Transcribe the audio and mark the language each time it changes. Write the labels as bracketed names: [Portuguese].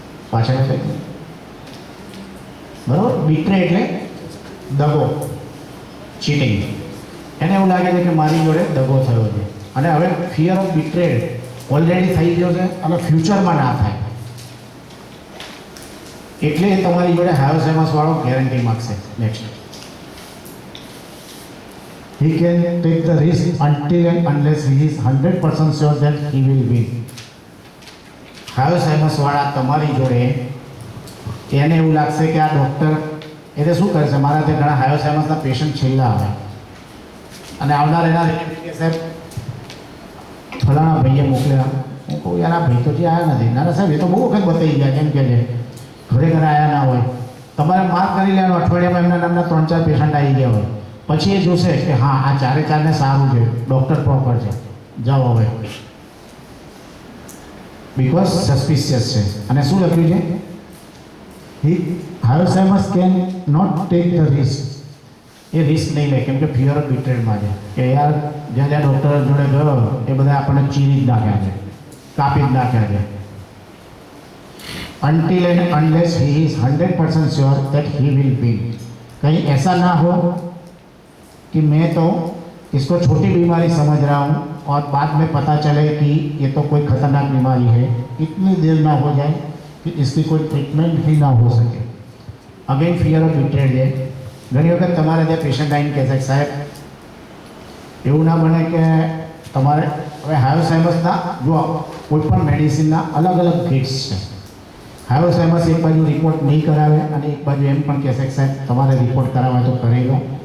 [Gujarati] પાછળ બરાબર, બીટ્રે એટલે દગો, ચીટિંગ. એને એવું લાગે છે કે મારી જોડે દગો થયો છે અને હવે ફિયર ઓફ બીટ્રેડ ઓલરેડી થઈ ગયો છે અને ફ્યુચરમાં ના થાય એટલે તમારી જોડે હાયોસાઇમસ વાળો guarantee માગશે. [English] Next, he can take the risk until and unless he is 100% sure that he will win. [Gujarati] હાયોસાઇમસ વાળા તમારી જોડે એને એવું લાગશે કે આ ડૉક્ટર એટલે શું કરે છે, મારા ત્યાં ઘણા હાયોસાઇમસના પેશન્ટ છેલ્લા આવે અને આવનાર એના કે સાહેબ ફલાણા ભાઈએ મોકલ્યા. હું કહું યાર આ ભાઈ તો જે આવ્યા નથી. ના સાહેબ એ તો બહુ વખત બતાવી ગયા, કેમ કે છે ખરેખર આવ્યા ના હોય. તમારે માર્ક કરી લેવાનું, અઠવાડિયામાં એમના નામના 3-4 પેશન્ટ આવી ગયા હોય. પછી એ જોશે કે હા આ 4-4ને સારું છે, ડૉક્ટર પ્રોપર છે, જાઓ હવે, બિકોઝ સસ્પિશિયસ છે. અને શું લખ્યું છે? [English] Hyoscyamus can not take the risk. [Gujarati] A risk નહીં લે કેમ કે ફિયર ઓફ બિટ્રેડમાં છે કે યાર જ્યાં જ્યાં ડૉક્ટર જોડે ગયો એ બધા આપણને ચીરી જ નાખ્યા છે, કાપી જ નાખ્યા છે. [English] until and unless he is 100% sure that he will win. [Hindi] कहीं ऐसा ना हो कि मैं तो इसको छोटी बीमारी समझ रहा हूँ और बाद में पता चले कि ये तो कोई खतरनाक बीमारी है, इतनी देर ना हो जाए कि इसकी कोई ट्रीटमेंट ही ना हो सके. [Gujarati] अगेन ફિયર ઓફ બિટ્રેડ છે. ઘણી વખત તમારે ત્યાં પેશન્ટ આવીને કહે છે સાહેબ એવું ના બને કે તમારે હવે હાયોસાઇમસના જો કોઈ પણ મેડિસિનના અલગ અલગ ગ્રેડ્સ છે. હાયોસાઇમસ એક બાજુ રિપોર્ટ નહીં કરાવે અને એક બાજુ એમ પણ કહેશે કે સાહેબ તમારે રિપોર્ટ કરાવવા તો કરી લો.